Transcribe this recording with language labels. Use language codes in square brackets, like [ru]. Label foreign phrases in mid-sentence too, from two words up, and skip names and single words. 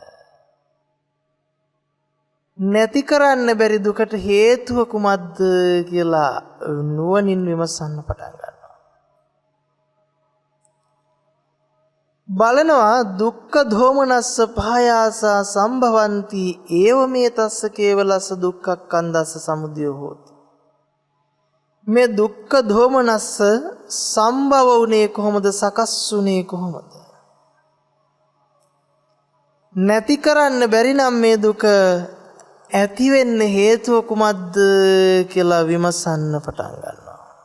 [si] නැති කරන්න බැරි දුකට හේතුව කුමක්ද කියලා නුවණින් විමසන්න පටන් ගන්නවා. [pi] බලනවා දුක්ඛ දෝමනස්ස පහයාසා සම්භවಂತಿ ඒව මේ තස්ස කේවලස්ස දුක්ඛක්ඛන්දස්ස සමුදය හෝති. [si] මේ [pi] දුක්ඛ දෝමනස්ස සම්භව [si] වුනේ කොහොමද? සකස් වුනේ කොහොමද? නැති කරන්න බැරි නම් මේ දුක ඇති වෙන්න හේතුව කුමක්ද කියලා විමසන්න පටන් ගන්නවා.